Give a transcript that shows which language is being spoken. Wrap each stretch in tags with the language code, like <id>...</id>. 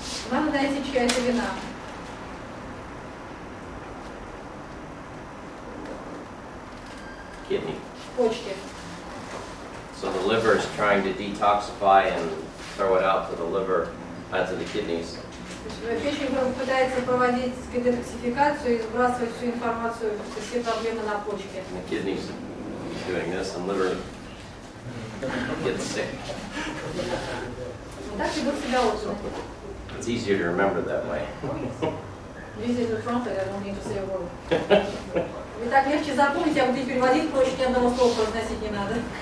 <ru>Надо найти, чья это вина.</ru> <en>Kidney.</en> <ru>Почки.</ru> <en>So the liver is trying to detoxify and throw it out to the liver, to the kidneys.</en> <ru>Печень пытается проводить детоксификацию и сбрасывать всю информацию, все проблемы на почки.</ru> <en>And the kidneys doing this, and liver gets sick.</en> <ru>Вот так ведут себя органы.</ru> <en>It's easier to remember that way. Easy to translate, I don't need to say a word.</en> <ru>Ведь так легче запомнить, а вот и переводить проще, ни одного слова произносить не надо.</ru>